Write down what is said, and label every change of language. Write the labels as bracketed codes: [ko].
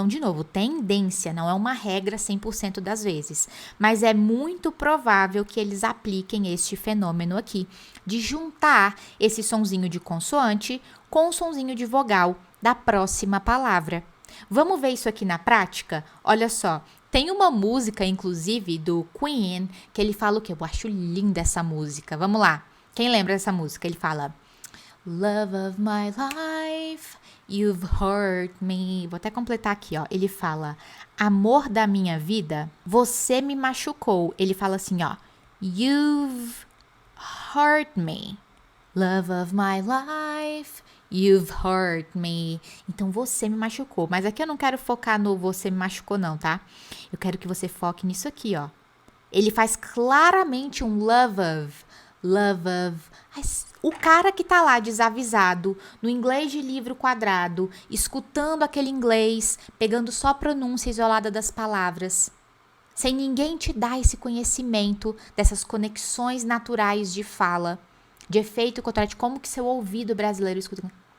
[pt] Então, de novo, tendência, não é uma regra 100% das vezes, mas é muito provável que eles apliquem este fenômeno aqui, de juntar esse sonzinho de consoante com o sonzinho de vogal da próxima palavra. Vamos ver isso aqui na prática? Olha só, tem uma música, inclusive, do Queen, que ele fala o quê? Eu acho linda essa música. Vamos lá. Quem lembra dessa música? Ele fala: [en] Love of my life, you've hurt me. [pt] Vou até completar aqui, ó. Ele fala: amor da minha vida, você me machucou. Ele fala assim, ó: [en] You've hurt me. Love of my life, you've hurt me. [pt] Então, você me machucou. Mas aqui eu não quero focar no você me machucou, não, tá? Eu quero que você foque nisso aqui, ó. Ele faz claramente um [en] love of. Love of. [pt] O cara que tá lá desavisado, no inglês de livro quadrado, escutando aquele inglês, pegando só a pronúncia isolada das palavras, sem ninguém te dar esse conhecimento dessas conexões naturais de fala, de efeito cotonete, como que seu ouvido brasileiro escuta.